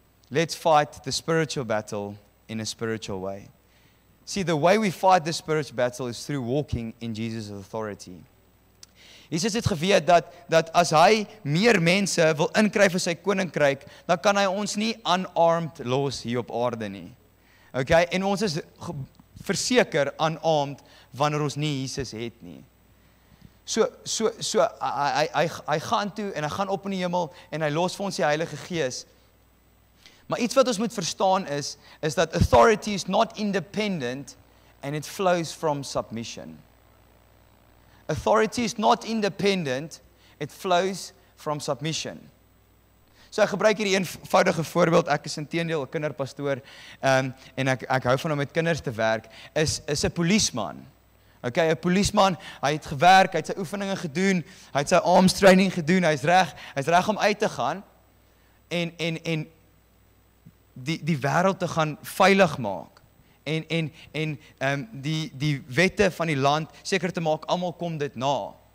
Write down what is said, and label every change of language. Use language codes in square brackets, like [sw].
[en] Let's fight the spiritual battle in a spiritual way. See, the way we fight the spiritual battle is through walking in Jesus' authority. [af] Jesus het geweet dat as hy meer mense wil inkry vir sy koninkryk, dan kan hy ons nie unarmed los hier op aarde nie. Okay? En ons is verseker unarmed wanneer ons nie Jesus het nie. So hy gaan toe en hy gaan op in die hemel en hy los vir ons die Heilige Gees. Maar iets wat ons moet verstaan is dat [en] authority is not independent and it flows from submission. Authority is not independent, it flows from submission. [af] So ek gebruik hier 'n eenvoudige voorbeeld. Ek is inteendeel 'n kinderpastoor en ek hou van om met kinders te werk. Is 'n polisieman. Okay, 'n polisieman, hy het gewerk, hy het sy oefeninge gedoen, hy het sy arms training gedoen, hy's reg om uit te gaan en die wêreld te gaan veilig maak en die wette van die land seker te maak almal kom dit na.